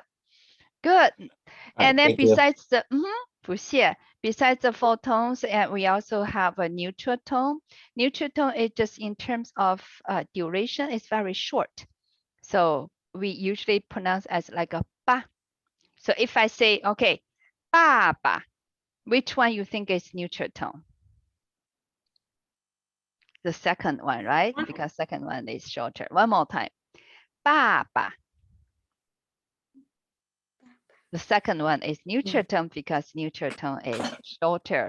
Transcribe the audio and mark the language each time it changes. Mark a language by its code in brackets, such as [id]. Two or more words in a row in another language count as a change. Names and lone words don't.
[en] Good. And then Thank you. besides the, [zh] 不谢, [en] besides the four tones, and we also have a neutral tone. Neutral tone is just in terms of duration, it's very short. So we usually pronounce as like a ba. So if I say, okay, ba ba, which one you think is neutral tone? The second one, right? Because second one is shorter. One more time. Ba ba. The second one is neutral tone because neutral tone is shorter.